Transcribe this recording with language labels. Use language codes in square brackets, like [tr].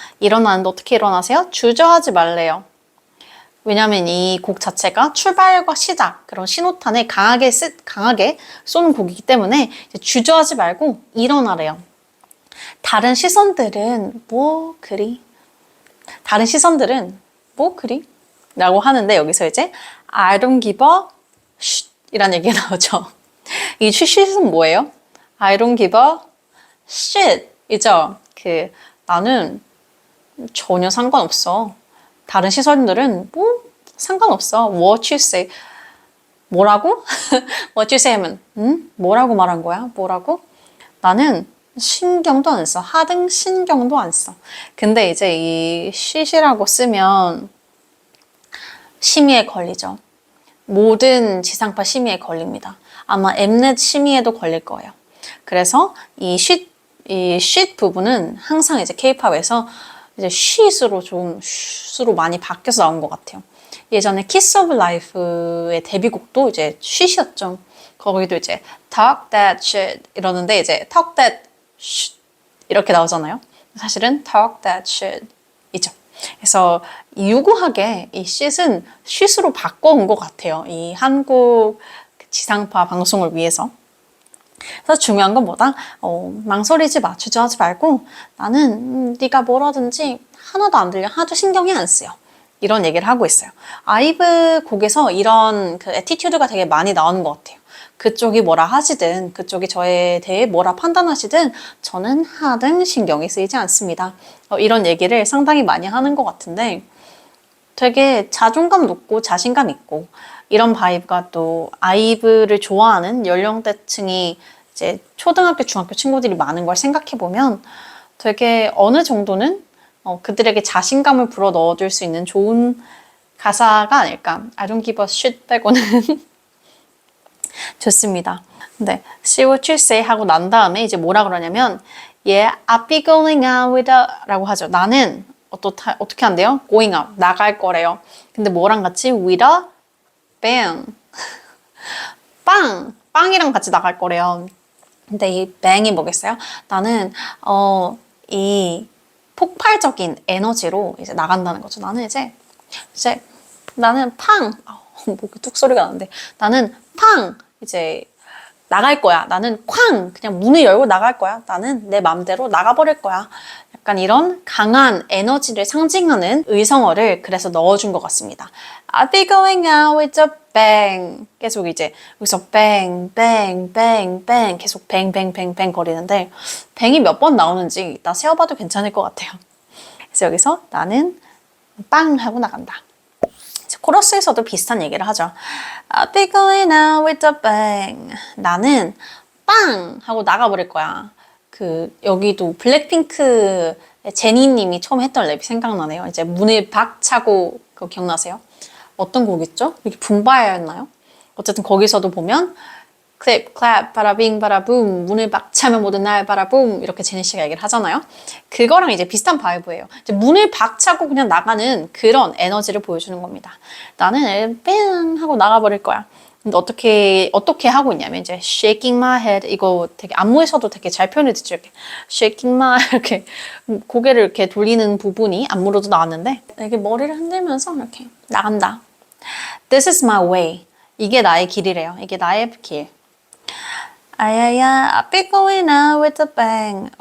[ko] 일어나는데 어떻게 일어나세요? 주저하지 말래요. 왜냐면 이 곡 자체가 출발과 시작, 그런 신호탄을 강하게 쏘는 곡이기 때문에 이제 주저하지 말고 일어나래요. 다른 시선들은 뭐 그리? 다른 시선들은 뭐 그리? 라고 하는데 여기서 이제 [en] I don't give a shit [ko] 이란 얘기가 나오죠. 이 shit은 뭐예요? [en] I don't give a shit [ko] 이죠. 나는 전혀 상관없어. 다른 시선들은 뭐 상관없어. [en] What you say. [ko] 뭐라고? [en] What you say [ko] 하면 뭐라고 말한 거야? 뭐라고? 나는 신경도 안 써. 하등 신경도 안 써. 근데 이제 이 shit이라고 쓰면 심의에 걸리죠. 모든 지상파 심의에 걸립니다. 아마 엠넷 심의에도 걸릴 거예요. 그래서 이 쉿 부분은 항상 이제 K-팝에서 이제 쉿으로 많이 바뀌어서 나온 것 같아요. 예전에 Kiss of Life의 데뷔곡도 이제 쉿이었죠. 거기도 이제 [en] talk that shit [ko] 이러는데 이제 talk that shit 이렇게 나오잖아요. 사실은 [en] talk that shit [ko] 이죠. 그래서 유구하게 이 쉿은 쉿으로 바꿔온 것 같아요. 이 한국 지상파 방송을 위해서. 그래서 중요한 건 뭐다? 망설이지 마, 주저하지 말고 나는 네가 뭐라든지 하나도 안 들려, 하나도 신경이 안 쓰여. 이런 얘기를 하고 있어요. 아이브 곡에서 이런 그 애티튜드가 되게 많이 나오는 것 같아요. 그쪽이 뭐라 하시든 그쪽이 저에 대해 뭐라 판단하시든 저는 하등 신경이 쓰이지 않습니다. 이런 얘기를 상당히 많이 하는 것 같은데 되게 자존감 높고 자신감 있고 이런 바이브가 또 아이브를 좋아하는 연령대층이 이제 초등학교, 중학교 친구들이 많은 걸 생각해보면 되게 어느 정도는 그들에게 자신감을 불어 넣어줄 수 있는 좋은 가사가 아닐까. [en] I don't give a shit [ko] 빼고는 좋습니다. 근데 [en] see what you say [ko] 하고 난 다음에 이제 뭐라 그러냐면 [en] Yeah, I'll be going out with a [ko] 라고 하죠. 나는 어떻게 한대요? [en] going out, [ko] 나갈 거래요. 근데 뭐랑 같이? [en] with a bang. [ko] 빵이랑 같이 나갈 거래요. 근데 이 bang이 뭐겠어요? 나는 이 폭발적인 에너지로 이제 나간다는 거죠. 나는 나는 목이 뚝 소리가 나는데 나는 이제 나갈 거야. 나는 그냥 문을 열고 나갈 거야. 나는 내 맘대로 나가버릴 거야. 약간 이런 강한 에너지를 상징하는 의성어를 그래서 넣어준 것 같습니다. [en] I'll be going out with a bang. [ko] 계속 이제 여기서 [en] bang, bang, bang, bang [ko] 계속 bang, bang, bang, bang 거리는데 bang이 몇 번 나오는지 이따 세어봐도 괜찮을 것 같아요. 그래서 여기서 나는 빵 하고 나간다. 코러스에서도 비슷한 얘기를 하죠. [en] I'll be going out with a bang. [ko] 나는 빵 하고 나가버릴 거야. 여기도 블랙핑크의 제니님이 처음 했던 랩이 생각나네요. 이제 문을 박차고 그거 기억나세요? 어떤 곡이었죠? 이게 붐바야였나요? 어쨌든 거기서도 보면 클립, 클랩, 바라빙, 바라붐, 문을 박차면 모든 날 바라붐 이렇게 제니 씨가 얘기를 하잖아요. 그거랑 이제 비슷한 바이브예요. 이제 문을 박차고 그냥 나가는 그런 에너지를 보여주는 겁니다. 나는 뺑 하고 나가버릴 거야. 근데 어떻게 하고 있냐면 이제 [en] shaking my head [ko] 이거 되게 안무에서도 되게 잘 표현해 주죠. 이렇게 [en] shaking my [ko] 이렇게 고개를 이렇게 돌리는 부분이 안무로도 나왔는데 이렇게 머리를 흔들면서 이렇게 나간다. [en] This is my way. [ko] 이게 나의 길이래요. 이게 나의 길. [en] 아야야, I'll be going out with a bang.